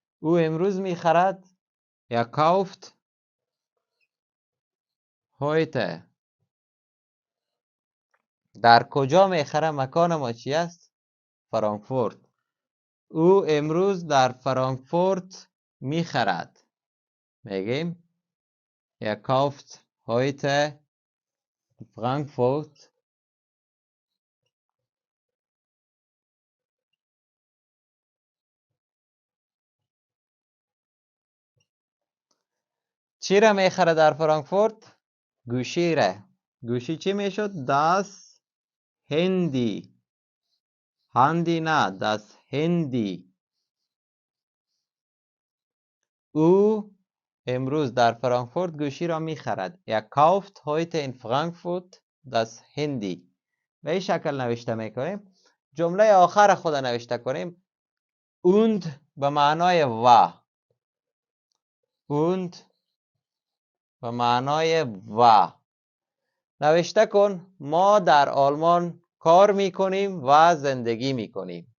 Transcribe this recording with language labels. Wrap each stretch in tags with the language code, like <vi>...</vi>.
<fa>او امروز میخرد.</fa> <de>kauft heute.</de> <fa>در کجا میخره؟ مکان ما چی است؟ فرانکفورت. او امروز در فرانکفورت میخرد. میگیم</fa> <de>kauft heute Frankfurt.</de> <fa>چی را میخره در فرانکفورت؟ گوشی را. گوشی چی میشد؟</fa> <de>das Handy.</de> <fa>هندی نه،</fa> <de>das Handy.</de> <fa>او امروز در فرانکفورت گوشی را میخرد.</fa> <de>kauft heute in Frankfurt das Handy.</de> <fa>به این شکل نوشته میکنیم. جمله آخر خود نوشته کنیم. und به معنای و. und به معنای و. نوشته کن ما در آلمان کار میکنیم و زندگی میکنیم.</fa>